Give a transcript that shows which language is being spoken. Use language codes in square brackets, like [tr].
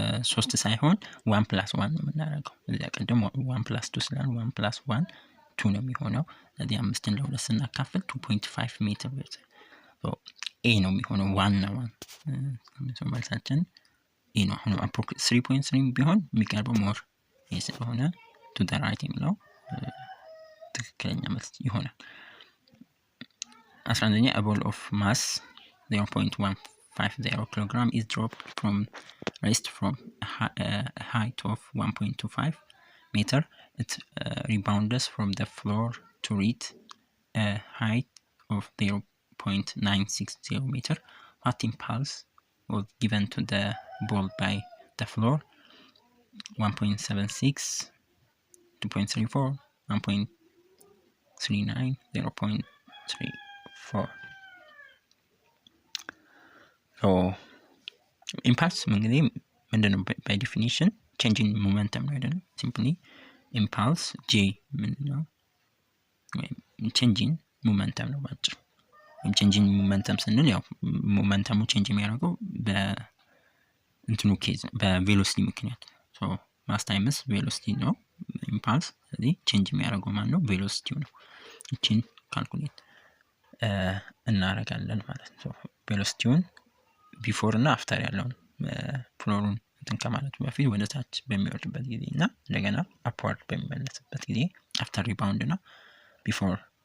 [am] 3 ሳይሆን 1 + 1 ነው የምናደርገው። እዚያ ቀደም 1 + 2 ስላል 1 + 1 2 ነው የሚሆነው። ስለዚህ 5ን ለ2 ስናካፍል 2.5 ሜትር ኤ ነው የሚሆነው። 1 ነው መልሳችን ኤ ነው። አሁን 3.3 ቢሆን የሚቀርበው ሞር ኤ ስለሆነ [en] to the right [am] የሚለው ትክክለኛ መልስ ይሆናል። 11ኛ [en] a ball of mass 0.150 kilogram is dropped from rest from a height of 1.25 meter. It rebounds from the floor to reach a height of 0.960 meter. What impulse was given to the ball by the floor? 1.76, 2.34, 1.39, 0.34. [am] So impulse እንግዲህ ምንድነው? [en] by definition changing momentum [am] ነው አይደል? [en] simply impulse j [am] ምንድነው? [en] changing momentum [am] ነው ባጭሩ። changing momentum ስንል ያው ሞመንተሙ change የሚያደርገው በእንትኑ ኬዝ በቬሎሲቲ ምክንያት [en] so mass times velocity [am] ነው impulse። ስለዚህ change የሚያደርገው ማን ነው? ቬሎሲቲው ነው። እቺን ካልኩሌት እናደርጋለን ማለት ነው። ቬሎሲቲውን ቢፎር እና አፍተር ያለውን ፍሎሩን እንትን ከማለቱ በፊት ወደ ታች በሚወርድበት ጊዜ እና እንደገና አፕዋርድ በሚመለስበት ጊዜ አፍተር ሪባውንድ እና ቢፎር